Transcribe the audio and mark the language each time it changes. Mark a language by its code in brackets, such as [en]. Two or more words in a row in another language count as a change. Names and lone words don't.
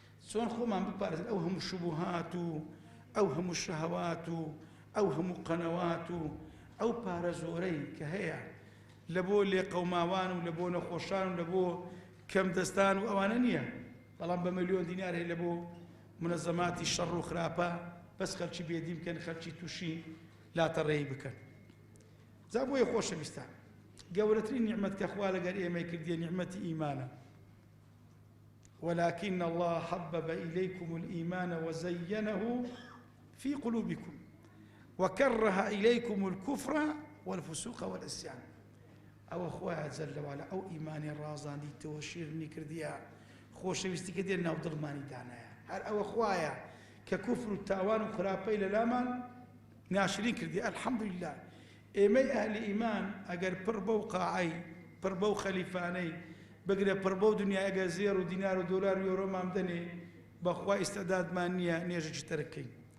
[ckb] چۆن خۆمان بپارێزین ئەو هەموو شوبوهات و ئەو هەموو شەهەوات و ئەو هەموو قەنەوات و ئەو پارە زۆرەی کە هەیە لە بۆ لێقەوماوان و لە بۆ نەخۆشان و لە بۆ کەم دەستان و ئەوانە نییە، بەڵام بە ملیۆن دینار هەیە لە بۆ منەزەماتی شەڕ و خراپە، بەس خەلکی بێدین بکەن، خەلکی تووشی لاتەڕێی بکەن. جا بۆیە خۆشەویستان، گەورەترین نیعمەت کە خوا لەگەر ئێمەی کردیە نیعمەتی ئیمانە. [ar] «ولكن الله حبب إليكم الإيمان وزينه في قلوبكم وكره إليكم الكفر والفسوق والعصيان.» [ckb] ئەوە خوایە جەل لەوالە، ئەو ئیمانی ڕازاندیتەوە، شیرنی کردیە، خۆشەویستی کردیە، ناو دڵمانی دانایە. هەر ئەوە خوایە کە کوفر و تاوان و خراپەی لە لامان ناشرین کردی. ئەلحەمدوللا، ئێمەی ئەهلی ئیمان ئەگەر پڕ بەو قاعەی، پڕ بەو خەلیفانەی، بگرە پڕ بەو دنیا، ئەگەر زێر و دینار و دۆلار و یۆرۆمان بدەنێ، بەخوا ئیستەدادمان نییە نێژێکی تەرک بکەین.